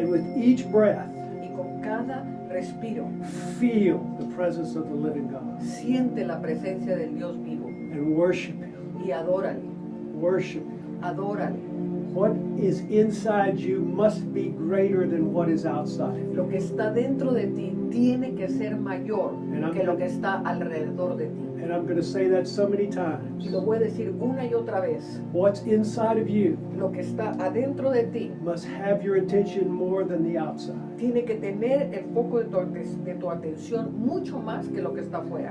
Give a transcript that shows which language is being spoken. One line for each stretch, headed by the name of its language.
English: And with each breath,
Spanish: Y con cada respiro,
English: feel the presence of the living God
Spanish: siente la presencia del Dios vivo
English: and worship Him.
Spanish: y adórale,
English: Worship Him.
Spanish: adórale.
English: What is inside you must be greater than what is outside.
Spanish: Lo que está dentro de ti tiene que ser mayor que lo que está alrededor de ti.
English: And I'm going to say that so many
Spanish: Y
English: times.
Spanish: lo voy a decir una y otra vez.
English: What's inside of you
Spanish: Lo que está adentro de ti
English: must have your attention more than the outside.
Spanish: tiene que tener el foco de tu atención mucho más que lo que está afuera.